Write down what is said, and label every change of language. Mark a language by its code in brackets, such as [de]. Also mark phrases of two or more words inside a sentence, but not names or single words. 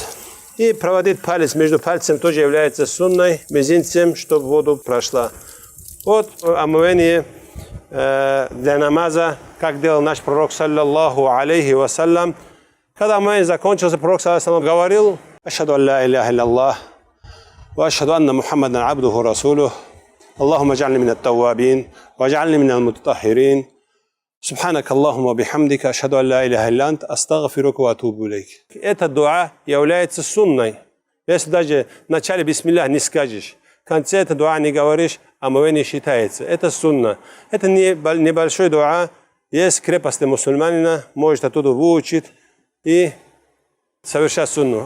[ru] И проводить палец между пальцем тоже является сунной, мизинцем, чтобы воду прошла. Вот омывание для намаза, как делал наш пророк, [ar] صلى الله عليه وسلم. [ru] Когда омывание закончился, пророк, [ar] صلى الله عليه [ru] говорил: [ar] «أشهد أن لا إله إلا الله وأشهد أن محمدا عبده ورسوله اللهم اجعلني من التوابين واجعلني من المتطهرين سبحانك اللهم وبحمدك أشهد أن لا إله إلا أنت أستغفرك وأتوب إليك». [ru] Это дуа является сунной. Если даже в начале бисмиллах не скажешь, в конце это дуа не говоришь, омывание считается. Это сунна. Это небольшой дуа. Есть крепость мусульманина, может оттуда выучить и совершать сунну.